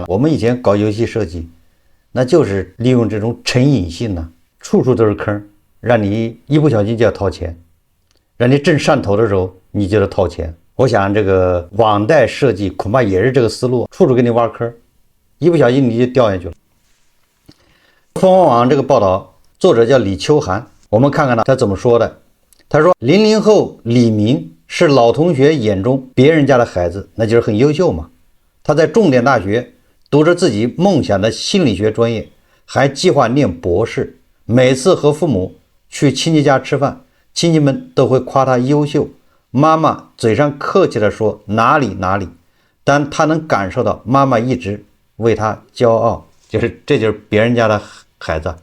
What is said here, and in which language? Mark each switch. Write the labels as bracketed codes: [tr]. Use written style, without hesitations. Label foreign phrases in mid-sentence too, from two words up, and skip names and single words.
[zh] 我們以前搞游戲設計，那就是利用這種成癮性呢，處處都是坑，讓你一不小心就要掏錢，讓你正上頭的時候你就得掏錢。我想這個網貸設計恐怕也是這個思路，處處給你挖坑，一不小心你就掉下去了。鳳凰網這個報道作者叫李秋涵，我們看看他怎麼說的。他說00後李明是老同學眼中別人家的孩子，那就是很優秀嘛。他在重点大學讀着自己夢想的心理學專業，還計劃念博士。每次和父母去親戚家吃飯，親戚們都會誇他優秀，媽媽嘴上客氣地說哪裡哪裡，但他能感受到媽媽一直為他驕傲，這就是別人家的孩子。